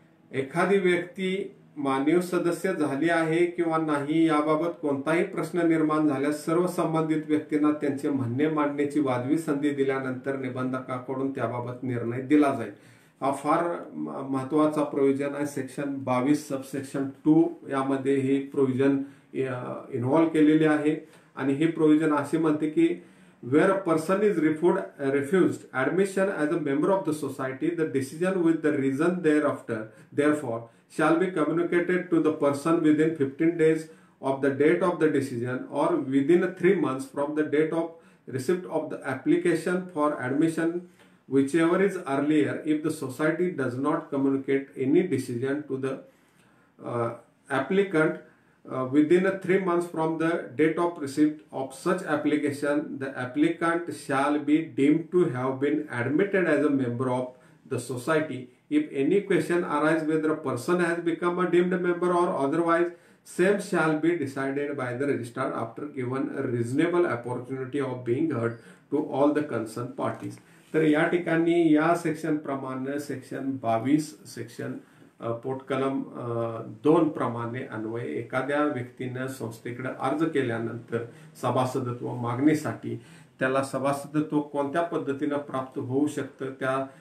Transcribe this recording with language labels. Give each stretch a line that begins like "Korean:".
Marathi: एखादी व्यक्ती माननीय सदस्य झाली आहे किंवा नाही याबाबत कोणताही प्रश्न निर्माण झाल्यास सर्व संबंधित व्यक्तींना त्यांचे म्हणणे मांडण्याची वाजवी संधी दिल्यानंतर निबंधकाकडून त्याबाबत निर्णय दिला जाईल. हा फार महत्वाचा प्रोव्हिजन आहे. सेक्शन 22 सबसेक्शन 2 यामध्ये ही प्रोव्हिजन इन्व्हॉल्व केलेली आहे आणि ही प्रोव्हिजन असे म्हणते की
English: where a person is refused admission as a member of the society, the decision with the reason therefore shall be communicated to the person within 15 days of the date of the decision or within 3 months from the date of receipt of the application for admission, whichever is earlier. If the society does not communicate any decision to the applicant within 3 months from the date of receipt of such application, the applicant shall be deemed to have been admitted as a member of the society. If any question arises whether a person has become a deemed member or otherwise, same shall be decided by the registrar after given a reasonable opportunity of being heard to all the concerned parties.
Marathi: तर या ठिकाणी या section प्रमाणे section 22 section पोटकलम 2 प्रमाणे अन्वये एखाद्या व्यक्तीने संस्थेकडे अर्ज केल्यानंतर सभासदत्व मागणीसाठी त्याला सभासदत्व कोणत्या पद्धतीने प्राप्त होऊ शकतं, त्या